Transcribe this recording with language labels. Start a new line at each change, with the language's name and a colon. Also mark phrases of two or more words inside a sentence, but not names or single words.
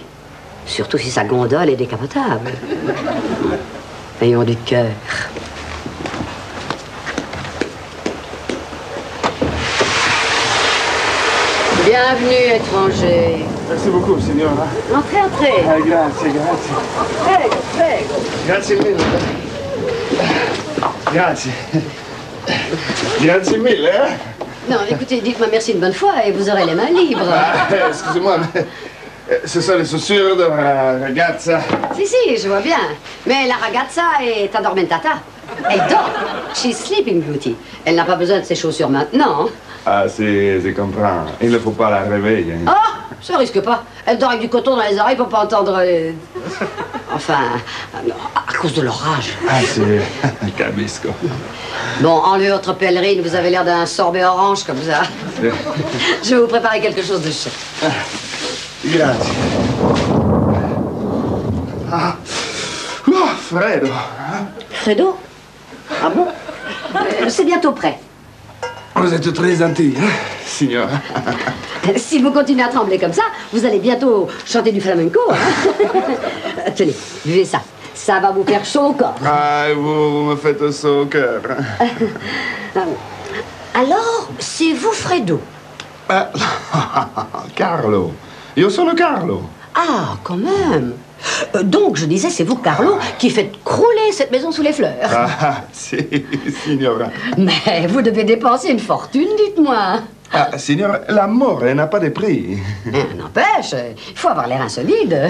French: Surtout si sa gondole est décapotable. Ayons du cœur. Bienvenue, étranger. Merci beaucoup, signora. Entrez, entrez.
Italian: Ah, grazie, grazie. Prego, prego. Grazie mille. Grazie. Grazie mille,
French: hein? Non, écoutez, dites-moi merci une bonne fois et vous aurez les mains libres. Ah, excusez-moi, mais ce sont les chaussures de ma ragazza. Si, je vois bien. Mais la ragazza est addormentata. Elle dort.
English: She's sleeping beauty.
French: Elle n'a pas besoin de ses chaussures maintenant. Hein. Ah, si, je comprends. Il ne faut pas la réveiller. Oh, ça risque pas. Elle dort avec du coton dans les oreilles pour pas entendre... Enfin, à cause de l'orage.
Italian: Ah, si, capisco.
French: Bon, enlevez votre pèlerine, vous avez l'air d'un sorbet orange comme ça. Je vais vous préparer quelque chose de chaud.
Italian: Grazie. Ah, oh, freddo.
French: Fredo? Ah bon? C'est bientôt prêt. Vous êtes très gentil, hein, signora. Si vous continuez à trembler comme ça, vous allez bientôt chanter du flamenco. Hein? Tenez, buvez ça. Ça va vous faire chaud au corps. Ah, vous me faites chaud au cœur. Alors, c'est vous, Fredo?
Italian: Ah, Carlo. Io sono Carlo.
French: Ah, quand même. Donc, je disais, c'est vous, Carlo, qui faites crouler cette maison sous les fleurs.
Italian: Ah, si, signora.
French: Mais vous devez dépenser une fortune, dites-moi. Ah, signora, l'amour n'a pas de prix. N'empêche, il faut avoir l'air insolide.